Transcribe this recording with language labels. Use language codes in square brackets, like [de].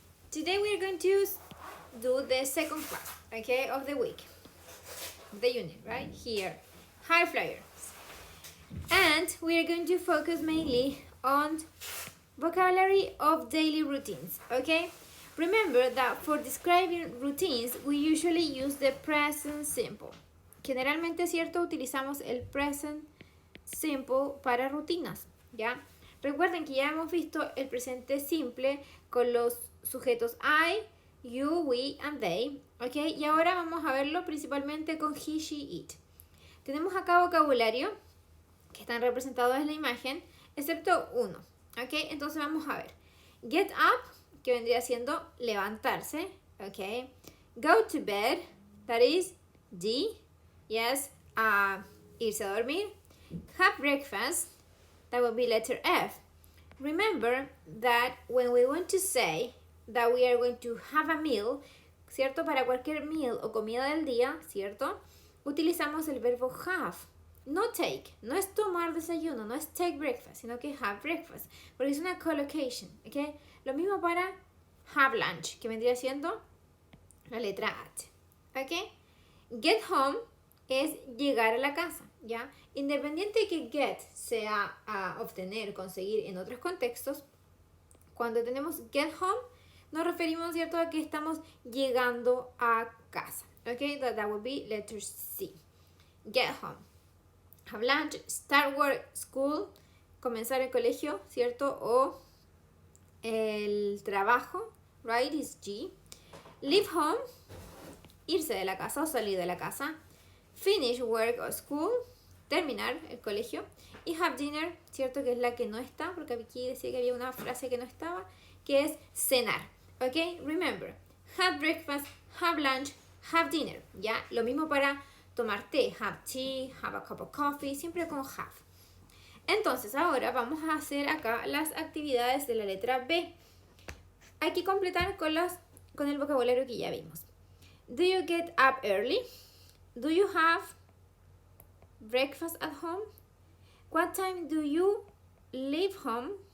[en] Today we are going to do the second class, okay, of the week, the unit, right here, high flyers. And we are going to focus mainly on vocabulary of daily routines, okay? Remember that for describing routines, we usually use the present simple. [es] Generalmente, ¿cierto? Utilizamos el present simple para rutinas, ¿ya? Recuerden que ya hemos visto el presente simple con los sujetos I, you, we, and they, ¿ok? Y ahora vamos a verlo principalmente con he, she, it. Tenemos acá vocabulario que están representados en la imagen, excepto uno, ¿ok? Entonces vamos a ver. Get up, que vendría siendo levantarse, ¿ok? [en] Go to bed, that is D, yes, irse a dormir. Have breakfast, that would be letter F. Remember that when we want to say that we are going to have a meal, ¿cierto? [es] Para cualquier meal o comida del día, ¿cierto? Utilizamos el verbo have. No take, no es tomar desayuno, no es take breakfast, sino que have breakfast, porque es una collocation, ¿ok? Lo mismo para have lunch, que vendría siendo la letra at, ¿ok? Get home es llegar a la casa, ¿ya? Independiente de que get sea obtener, conseguir en otros contextos, cuando tenemos get home, nos referimos, ¿cierto?, a que estamos llegando a casa, ¿ok? [en] That would be letter C. Get home. Have lunch, start work, school, comenzar el colegio, ¿cierto? [es] O el trabajo, right, is G. Leave home, irse de la casa o salir de la casa. [en] Finish work or school, terminar el colegio. [es] Y have dinner, ¿cierto? Que es la que no está, porque aquí decía que había una frase que no estaba, que es cenar, ¿ok? [en] Remember, have breakfast, have lunch, have dinner, ¿ya? [es] Lo mismo para tomar té, have tea, have a cup of coffee, siempre con have. Entonces, ahora vamos a hacer acá las actividades de la letra B. Hay que completar con el vocabulario que ya vimos. [en] Do you get up early? Do you have breakfast at home? What time do you leave home?